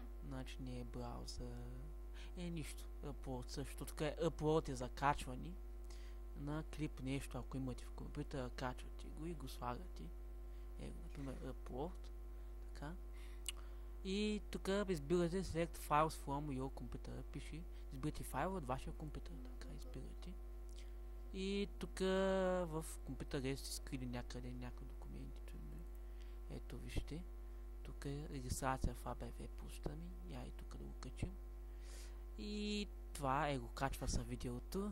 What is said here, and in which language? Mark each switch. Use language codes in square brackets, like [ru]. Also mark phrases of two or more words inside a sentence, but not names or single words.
[bg] Значи не е браузър. Нищо. Upload също. Тук е Upload е за качване на клип нещо, ако имате в компютъра, качвате го и го слагате. Например, Upload. Така. И тук избирате [en] Select Files from your computer. [bg] Пише, избирате файл от вашия компютър. Така, избирате. И тук в компютъра сте скрили някъде някои документи. Ето вижте. Тук е регистрация в ABV почта ми. Я и тук да го качим. И това го качва са видеото.